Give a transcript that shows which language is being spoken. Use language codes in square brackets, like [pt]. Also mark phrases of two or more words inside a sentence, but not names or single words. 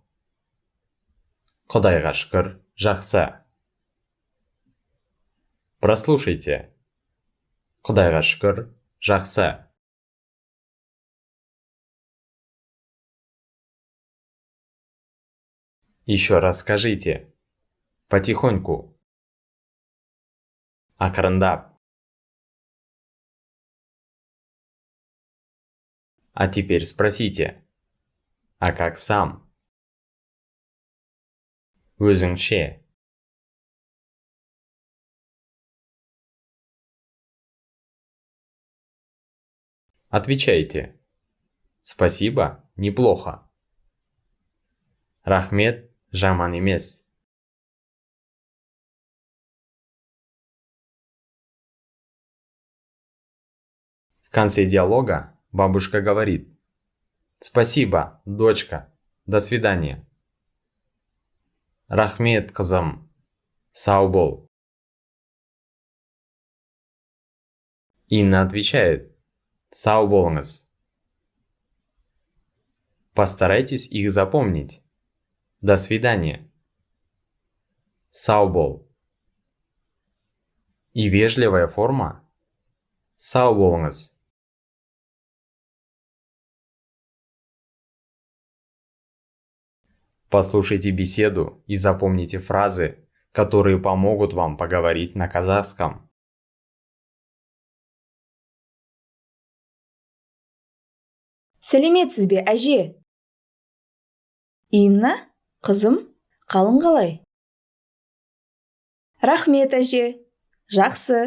[kk] Құдайға шүкір, жақсы. Прослушайте. Құдайға шүкір, жақсы. [ru] Еще раз скажите. Потихоньку. Ақырындап. А теперь спросите. А как сам? Өзіңше. Отвечайте. Спасибо, неплохо. [kk] Рахмет, жаман емес. [ru] В конце диалога бабушка говорит: спасибо, дочка, до свидания. [kk] Рахмет, қызым, сау бол. [ru] Инна отвечает: [kk] сау болыңыз. [ru] Постарайтесь их запомнить. До свидания. [kk] Сау бол. [ru] И вежливая форма [kk] сау болыңыз. [ru] Послушайте беседу и запомните фразы, которые помогут вам поговорить на казахском. [kk] Сәлеметсіз бе, әже? Инна, қызым, қалың қалай? Рахмет, әже. Жақсы.